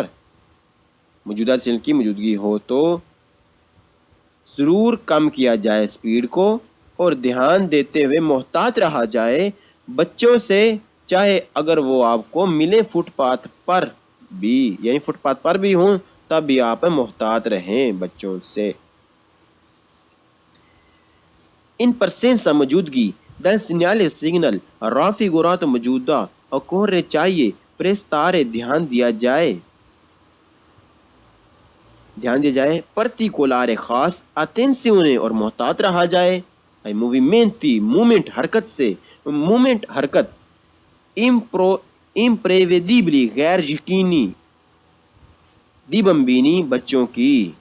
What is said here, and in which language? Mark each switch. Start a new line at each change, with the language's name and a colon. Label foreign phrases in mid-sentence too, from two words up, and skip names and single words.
Urdu: موجودہ سگنل کی موجودگی ہو تو ضرور کم کیا جائے سپیڈ کو اور دھیان دیتے ہوئے محتاط رہا جائے بچوں سے چاہے اگر وہ آپ کو ملیں فٹ پاتھ پر بھی یعنی فٹ پاتھ پر بھی ہوں تب بھی آپ محتاط رہیں بچوں سے.
Italian: in presenza
Urdu: موجودگی
Italian: del segnale signal raffigurato
Urdu: موجودہ occorre چاہیے prestare دھیان دیا جائے particolare خاص attenzione اور محتاط رہا جائے موومنٹ حرکت سے، موومنٹ حرکت، امپریویدیبلی غیر یقینی،
Italian: dei bambini
Urdu: بچوں کی.